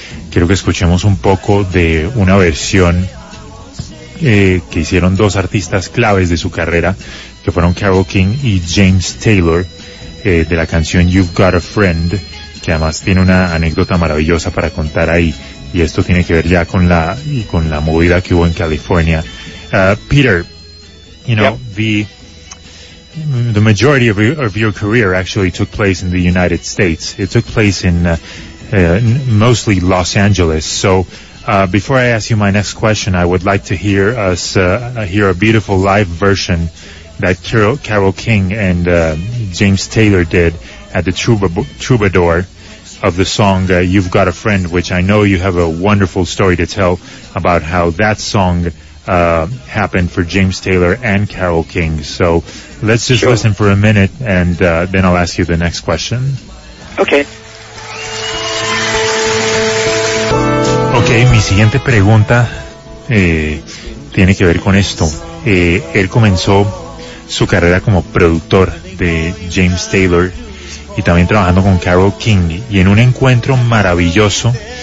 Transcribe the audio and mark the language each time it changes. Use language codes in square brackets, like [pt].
[es] Quiero que escuchemos un poco de una versión que hicieron dos artistas claves de su carrera, que fueron Carole King y James Taylor, de la canción You've Got a Friend, que además tiene una anécdota maravillosa para contar ahí, y esto tiene que ver ya con la movida que hubo en California. [en] Peter, you know, the majority of your career actually took place in the United States. It took place in mostly Los Angeles. So before I ask you my next question, I would like to hear us hear a beautiful live version that Carole King and James Taylor did at the Troubadour of the song You've Got a Friend, which I know you have a wonderful story to tell about how that song happened for James Taylor and Carole King. So let's just listen for a minute, and then I'll ask you the next question. Okay, [es] mi siguiente pregunta tiene que ver con esto. Él comenzó su carrera como productor de James Taylor y también trabajando con Carole King, y en un encuentro maravilloso